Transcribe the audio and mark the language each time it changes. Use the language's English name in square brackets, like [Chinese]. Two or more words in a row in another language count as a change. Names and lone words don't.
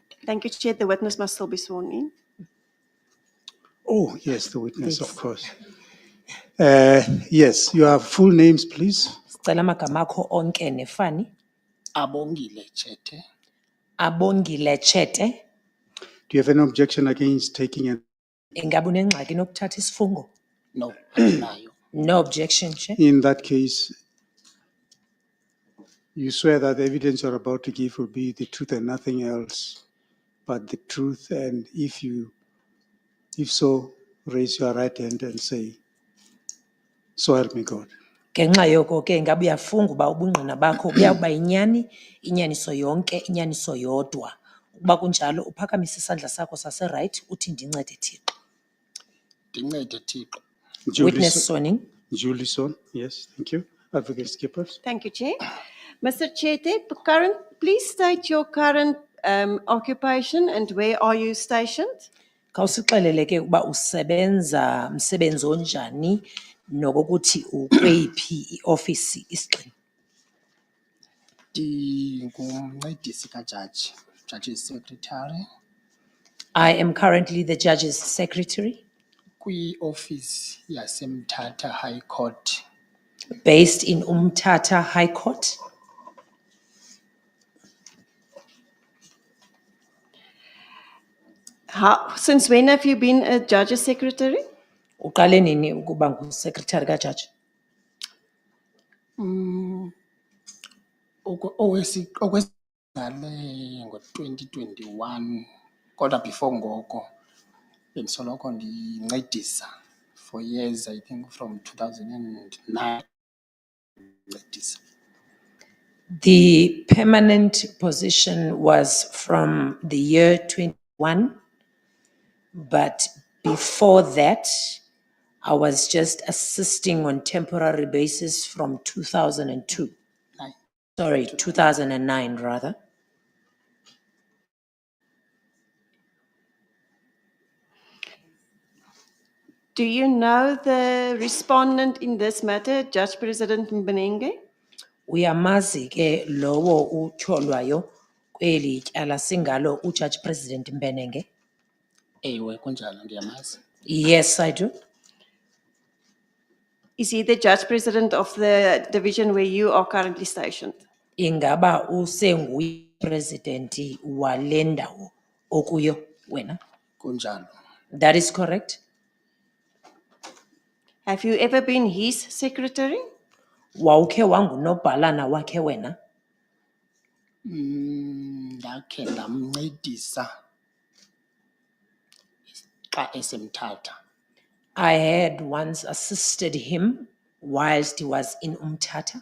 [English] Thank you, Chair. The witness must still be sworn in. Oh, yes, the witness, Yes. of course. Yes, your full names, please. [Xhosa] Sicela amagama akho onke nefani. Abongile Chete. Abongile Chete. [English] Do you have any objection against taking it? [Xhosa] Ingabe unengxaki nokuthatha isifungo? No, andinayo. [English] No objection, Chair. In that case, you swear that the evidence you're about to give will be the truth and nothing else but the truth. And if so, raise your right hand and say, so help me God. [Xhosa] Ngenxa yoko ke ingabe uyafunga uba ubungqina bakho buyakuba yinyani, inyaniso yonke, inyaniso yodwa. Ukuba kunjalo uphakamise isandla sakho sase-right uthi ndincede Thixo. Ndincede Thixo. [English] Witness sworn in. Julie Son, yes, thank you. Advocate Skippers. Thank you, Chair. Mr. Chete, please state your current occupation and where are you stationed? [Xhosa] Khawusixelele ke ukuba usebenza msebenzi onjani nokokuthi ukweyiphi iofisi isigxina. Ndingumncedisi kajaji, [English] Judge's Secretary, I am currently the judge's secretary [Xhosa] kwi-office yaseMthatha High Court. [English] based in Umtata High Court. Since when have you been a judge's secretary? [Xhosa] Uqale nini ukuba ngusecretary kajaji? Okwesiqale ngo-2021, kodwa before ngoko bendisoloko ndincedisa [English] for years, I think from 2009. [Xhosa] Ncedisa. [English] The permanent position was from the year 21, but before that, I was just assisting on temporary basis from 2002. Nine. Sorry, 2009 rather. Do you know the respondent in this matter, Judge President Mbenenge? [Xhosa] Uyamazi ke lowo utyholwayo kweli tyala singalo uJudge President Mbenenge? Ewe, kunjalo ndiyamazi. [English] Yes, I do. Is he the Judge President of the division where you are currently stationed? [Xhosa] Ingaba usenguye president wale ndawo okuyo wena? Kunjalo. [English] That is correct. Have you ever been his secretary? [Xhosa] Wawukhe wangunobhalana wakhe wena? Ndakhe ndamncedisa xa esemthatha. [English] I had once assisted him whilst he was in Umtata.